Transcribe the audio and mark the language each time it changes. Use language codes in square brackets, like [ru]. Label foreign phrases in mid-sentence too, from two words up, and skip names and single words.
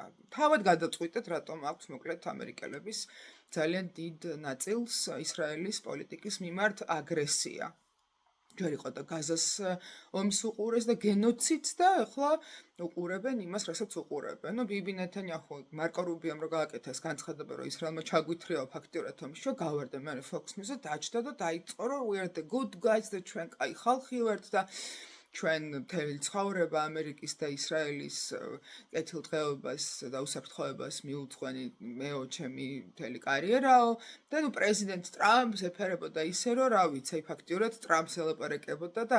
[ka] თავად გადაწყვიტეთ, რატომ აქვს მოკლედ ამერიკელების ძალიან დიდ ნაწილს ისრაელის პოლიტიკის მიმართ აგრესია. ჯერ იყო და გაზას ომს უყურეს და გენოციდს და ახლა უყურებენ იმას, რასაც უყურებენ. ნუ ბიბი ნეთანიაჰუ მარკო რუბიომ რო გააკეთა ეს განცხადება, რომ ისრაელმა ჩაგვითრიაო ფაქტიურად ომში, რომ გავარდა მე Fox News-ზე დაჭდა და დაიწყო, რომ [en] we are the good guys, [ka] და ჩვენ კაი ხალხი ვართ და ჩვენ მთელი ცხოვრება ამერიკის და ისრაელის კეთილდღეობას და უსაფრთხოებას მიუძღვენი მეო ჩემი მთელი კარიერაო და ნუ პრეზიდენტ ტრამპს ეფერებოდა ისე რომ რა ვიცი ფაქტიურად ტრამპს ელაპარაკებოდა და